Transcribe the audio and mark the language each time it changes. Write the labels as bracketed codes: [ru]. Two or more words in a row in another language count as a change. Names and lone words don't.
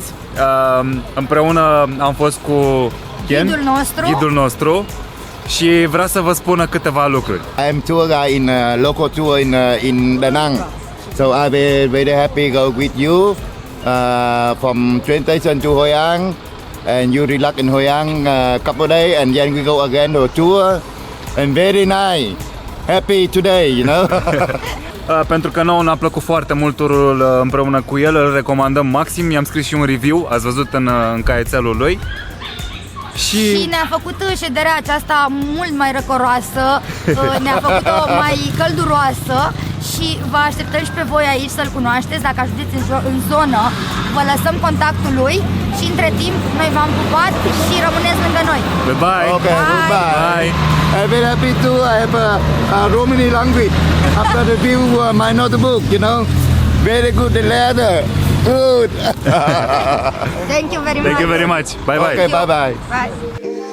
[ro] Împreună am fost cu ghidul nostru și vrea să vă spună câteva lucruri. [en] I am tour guide in local tour in Da Nang. So I be very happy go with you from train station to Hoi An, and you relax in Hoi An couple days, and then we go again to a tour, and very nice. Happy today, you know. [ro] Pentru că nouă ne-a plăcut foarte mult turul împreună cu el, îl recomandăm maxim. I-am scris și un review, ați văzut în caietelul lui. Și ne-a făcut șederea aceasta mult mai răcoroasă, ne-a făcut-o mai călduroasă și vă așteptăm și pe voi aici să-l cunoașteți. Dacă ajungeți în zonă, vă lăsăm contactul lui și între timp noi v-am pupat și rămâneți lângă noi. [en] Bye! Okay, Bye! I'm very happy to have a Romani language after the review my notebook, you know. Very good the leather. Good. Thank you very much. Thank you very much. Bye bye. Okay, bye bye. Bye.